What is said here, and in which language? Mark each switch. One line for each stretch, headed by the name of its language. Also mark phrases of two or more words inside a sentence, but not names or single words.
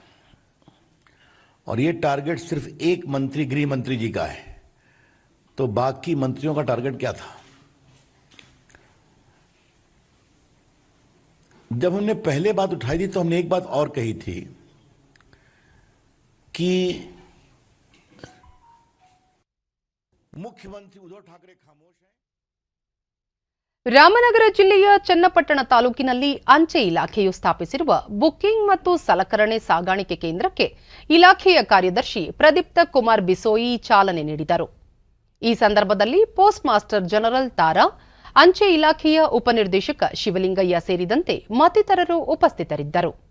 Hindi: और ये टारगेट सिर्फ एक मंत्री, गृह मंत्री जी का है, तो बाकी मंत्रियों का टारगेट क्या था? जब हमने पहले बात उठाई थी तो हमने एक बात और कही थी कि मुख्यमंत्री उद्धव ठाकरे खामोश हैं.
Kannada: ರಾಮನಗರ ಜಿಲ್ಲೆಯ ಚನ್ನಪಟ್ಟಣ ತಾಲೂಕಿನಲ್ಲಿ ಅಂಚೆ ಇಲಾಖೆಯು ಸ್ಥಾಪಿಸಿರುವ ಬುಕ್ಕಿಂಗ್ ಮತ್ತು ಸಲಕರಣೆ ಸಾಗಾಣಿಕೆ ಕೇಂದ್ರಕ್ಕೆ ಇಲಾಖೆಯ ಕಾರ್ಯದರ್ಶಿ ಪ್ರದೀಪ್ತ ಕುಮಾರ್ ಬಿಸೋಯಿ ಚಾಲನೆ ನೀಡಿದರು. ಈ ಸಂದರ್ಭದಲ್ಲಿ
English: post master general
Kannada: ತಾರಾ, ಅಂಚೆ ಇಲಾಖೆಯ ಉಪನಿರ್ದೇಶಕ ಶಿವಲಿಂಗಯ್ಯ ಸೇರಿದಂತೆ ಮತ್ತಿತರರು ಉಪಸ್ಥಿತರಿದ್ದರು.